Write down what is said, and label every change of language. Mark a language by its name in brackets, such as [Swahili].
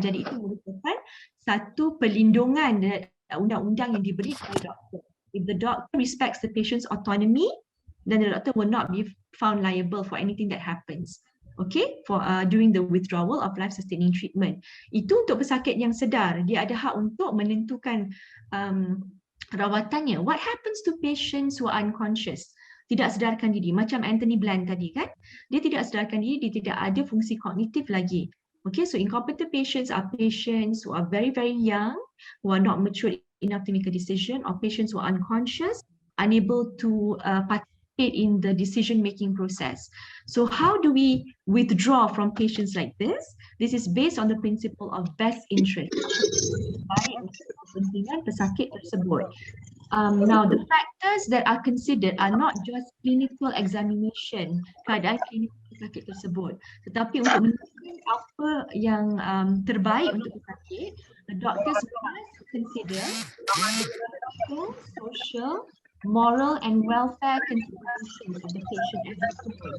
[Malay] Jadi itu merupakan satu perlindungan undang-undang yang diberi kepada doktor. [English] If the doctor respects the patient's autonomy, then the doctor will not be found liable for anything that happens. Okay, for during the withdrawal of life-sustaining treatment. [Malay] Itu untuk pesakit yang sedar, dia ada hak untuk menentukan rawatannya. [English] What happens to patients who are unconscious? [Malay] Tidak sedarkan diri, macam Anthony Bland tadi kan? Dia tidak sedarkan diri, dia tidak ada fungsi kognitif lagi. [English] Okay, so incompetent patients are patients who are very, very young, who are not mature enough to make a decision, or patients who are unconscious, unable to participate in the decision-making process. So how do we withdraw from patients like this? This is based on the principle of best interest. [Malay] Baik untuk kepentingan pesakit tersebut. [English] Now, the factors that are considered are not just clinical examination, [Malay] keadaan klinik pesakit tersebut. Tetapi untuk menentukan apa yang terbaik untuk pesakit, [English] the doctors must consider medical, social, moral and welfare considerations of the patient as a whole.